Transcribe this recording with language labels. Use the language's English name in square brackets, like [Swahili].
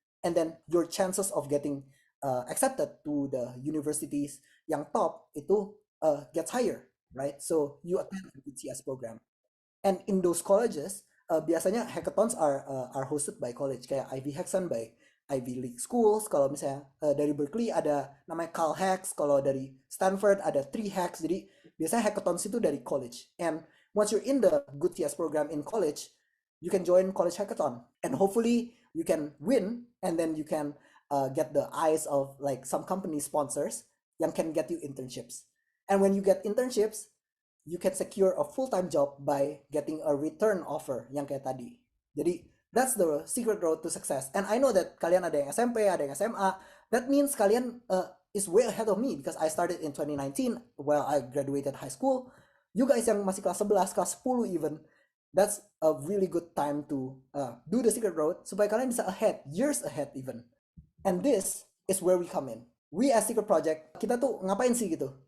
[English] And then your chances of getting accepted to the universities [Indonesian] yang top itu [English] gets higher, right? So you attend a good CS program. And in those colleges, [Indonesian] biasanya [English] hackathons are hosted by college, [Indonesian] kayak Ivy Hacks kan [English] by Ivy League schools. [Indonesian] Kalau misalnya dari Berkeley ada namanya Cal Hacks, kalau dari Stanford ada 3 Hacks. Jadi biasanya [English] hackathons [Indonesian] itu dari college. [English] And once you're in the good CS program in college, you can join college hackathon, and hopefully you can win, and then you can get the eyes of like some company sponsors [Indonesian] yang [English] can get you internships. And when you get internships, you can secure a full-time job by getting a return offer [Indonesian] yang kayak tadi. Jadi [English] that's the secret road to success. And I know that [Indonesian] kalian ada yang SMP, ada yang SMA. [English] That means [Indonesian] kalian [English] is way ahead of me because I started in 2019 while I graduated high school. You guys [Indonesian] yang masih kelas 11, kelas 10 [English] even, that's a really good time to do the secret road [Indonesian] supaya kalian bisa [English] ahead, years ahead even. And this is where we come in. We as Secret Project, [Indonesian] kita tuh ngapain sih gitu?